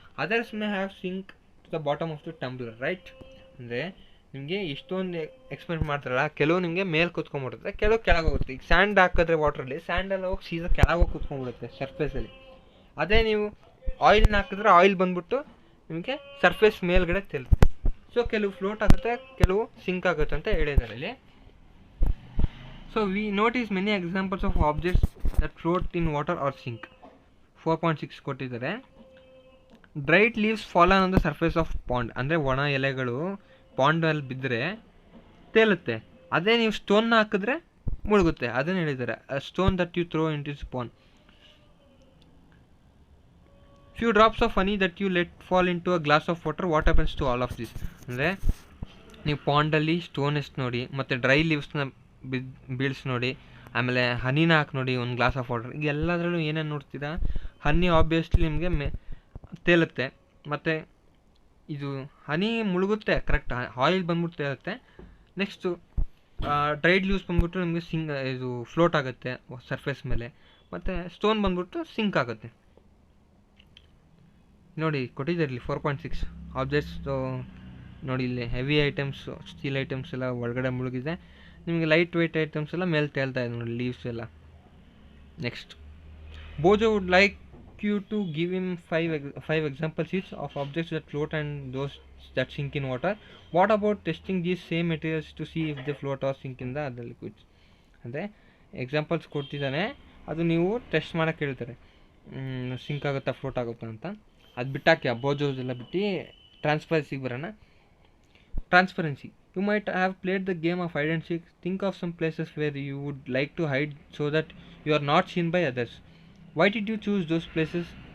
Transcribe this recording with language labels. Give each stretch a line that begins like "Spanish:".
English: Others may have sink to the bottom of the tumbler, right?
Kannada: ಅಂದರೆ ನಿಮಗೆ ಇಷ್ಟೊಂದು experiment ಮಾಡ್ತಾರಲ್ಲ, ಕೆಲವು ನಿಮಗೆ ಮೇಲೆ ಕೂತ್ಕೊಂಡ್ಬಿಡುತ್ತೆ, ಕೆಲವು ಕೆಳಗೆ ಹೋಗುತ್ತೆ. ಈಗ ಸ್ಯಾಂಡ್ ಹಾಕಿದ್ರೆ ವಾಟ್ರಲ್ಲಿ, ಸ್ಯಾಂಡೆಲ್ಲ ಹೋಗಿ ಸೀದಾ ಕೆಳಗೆ ಹೋಗಿ ಕೂತ್ಕೊಂಡ್ಬಿಡುತ್ತೆ ಸರ್ಫೇಸಲ್ಲಿ. ಅದೇ ನೀವು ಆಯಿಲ್ನ ಹಾಕಿದ್ರೆ ಆಯಿಲ್ ಬಂದ್ಬಿಟ್ಟು ನಿಮಗೆ ಸರ್ಫೇಸ್ ಮೇಲ್ಗಡೆ ತೇಲುತ್ತೆ. ಸೊ ಕೆಲವು ಫ್ಲೋಟ್ ಆಗುತ್ತೆ, ಕೆಲವು ಸಿಂಕ್ ಆಗುತ್ತೆ ಅಂತ ಹೇಳಿದ್ದಾರೆ ಇಲ್ಲಿ.
English: So we notice many examples of objects that float in water or sink.
Kannada: 4.6 ಕೊಟ್ಟಿದ್ದಾರೆ.
English: Dried leaves fallen on the surface of pond.
Kannada: ಅಂದರೆ ಒಣ ಎಲೆಗಳು ಪಾಂಡಲ್ಲಿ ಬಿದ್ದರೆ ತೇಲುತ್ತೆ. ಅದೇ ನೀವು ಸ್ಟೋನ್ನ ಹಾಕಿದ್ರೆ ಮುಳುಗುತ್ತೆ. ಅದನ್ನು ಹೇಳಿದ್ದಾರೆ,
English: Stone that you throw in this pond. Few drops of honey that you let fall into a glass of water, what happens to all of this.
Kannada: ಅಂದರೆ ನೀವು ಪಾಂಡಲ್ಲಿ ಸ್ಟೋನ್ ಎಷ್ಟು ನೋಡಿ, ಮತ್ತು ಡ್ರೈ ಲೀವ್ಸ್ನ ಬೀಳ್ಸಿ ನೋಡಿ, ಆಮೇಲೆ ಹನಿನ ಹಾಕಿ ನೋಡಿ ಒಂದು ಗ್ಲಾಸ್ ಆಫ್ ವಾಟರ್. ಈಗ ಎಲ್ಲದರಲ್ಲೂ ಏನೇನು ನೋಡ್ತೀರಾ, ಹನಿ ಆಬ್ವಿಯಸ್ಲಿ ನಿಮಗೆ ತೇಲುತ್ತೆ, ಮತ್ತು ಇದು ಹನಿ ಮುಳುಗುತ್ತೆ, ಕರೆಕ್ಟ್ ಆಯಿಲ್ ಬಂದ್ಬಿಟ್ಟು ತೇಲುತ್ತೆ. ನೆಕ್ಸ್ಟು ಡ್ರೈಡ್ ಲೀವ್ಸ್ ಬಂದ್ಬಿಟ್ಟು ನಿಮಗೆ ಇದು ಫ್ಲೋಟ್ ಆಗುತ್ತೆ ಸರ್ಫೇಸ್ ಮೇಲೆ, ಮತ್ತು ಸ್ಟೋನ್ ಬಂದ್ಬಿಟ್ಟು ಸಿಂಕ್ ಆಗುತ್ತೆ. ನೋಡಿ ಕೊಟ್ಟಿದ್ದಾರೆ ಇಲ್ಲಿ 4.6 ಆಬ್ಜೆಕ್ಟ್ಸ್ ನೋಡಿ. ಇಲ್ಲಿ ಹೆವಿ ಐಟಮ್ಸ್, ಸ್ಟೀಲ್ ಐಟಮ್ಸ್ ಎಲ್ಲ ಒಳಗಡೆ ಮುಳುಗಿದೆ, ನಿಮಗೆ ಲೈಟ್ ವೆಯ್ಟ್ ಐಟಮ್ಸ್ ಎಲ್ಲ ಮೇಲೆ ತೇಲ್ತಾ ಇದೆ ನೋಡಿ, ಲೀವ್ಸ್ ಎಲ್ಲ.
English: Next, Boojho would like you to give him 5 examples each of objects that float and those that sink in water. What about testing these same materials to see if they float or sink in the other liquids?
Kannada: ಅಂದರೆ examples ಕೊಡ್ತಿದ್ದಾನೆ, ಅದು ನೀವು test ಮಾಡೋಕ್ಕೆ ಹೇಳ್ತಾರೆ, sync ಆಗುತ್ತಾ float ಆಗುತ್ತಾ ಅಂತ. ಅದು ಬಿಟ್ಟಾಕಿ, ಆ ಬೋಜೋಸ್ ಎಲ್ಲ ಬಿಟ್ಟು ಟ್ರಾನ್ಸ್ಪರೆನ್ಸಿಗೆ ಬರೋಣ.
English: Transparency. You might have played the game of hide and seek. Think of some places where you would like to hide so that you are not seen by others. Why did you choose those places?